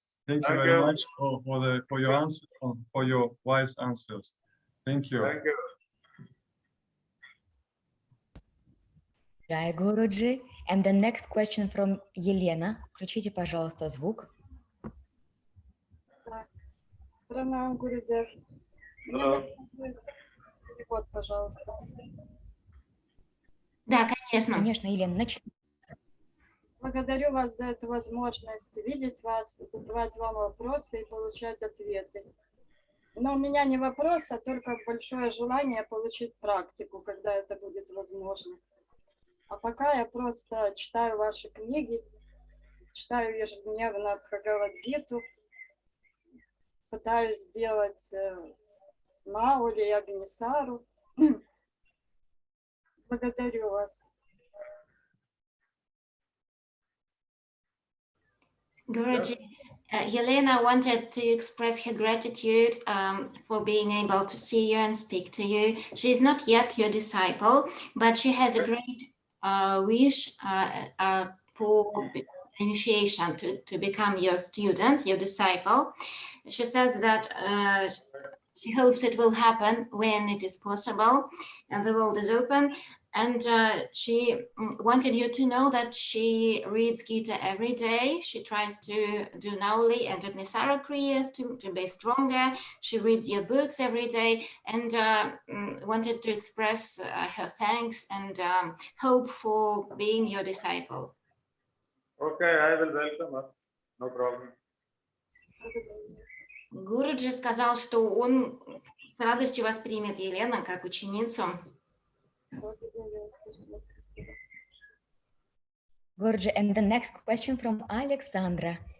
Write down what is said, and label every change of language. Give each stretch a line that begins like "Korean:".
English: Thank you very much for your answer, for your wise answers. Thank you. Thank you. Jai Guruji. And the next question from Елена.
Russian: Включите, пожалуйста, звук. Пранам, Гурудев. Перевод, пожалуйста. Да, конечно. Конечно, Елена, начни. Благодарю вас за эту возможность видеть вас, задавать вам вопросы и получать ответы. Но у меня не вопрос, а только большое желание получить практику, когда это будет возможно. А пока я просто читаю ваши книги, читаю ежедневно Бхагавад-гиту, пытаюсь сделать Маули и Агнисару. Благодарю вас.
English: Guruji, Yelena wanted to express her gratitude for being able to see you and speak to you. She's not yet your disciple, but she has a great wish for initiation to become your student, your disciple. She says that she hopes it will happen when it is possible and the world is open. And she wanted you to know that she reads Gita every day. She tries to do Nauli and Agnisara Kriyas to be stronger. She reads your books every day and wanted to express her thanks and hope for being your disciple. Okay, I will welcome her. No problem.
Russian: Гуруджи сказал, что он с радостью воспримет Елену как ученицу.
English: Guruji, and the next question from Alexandra.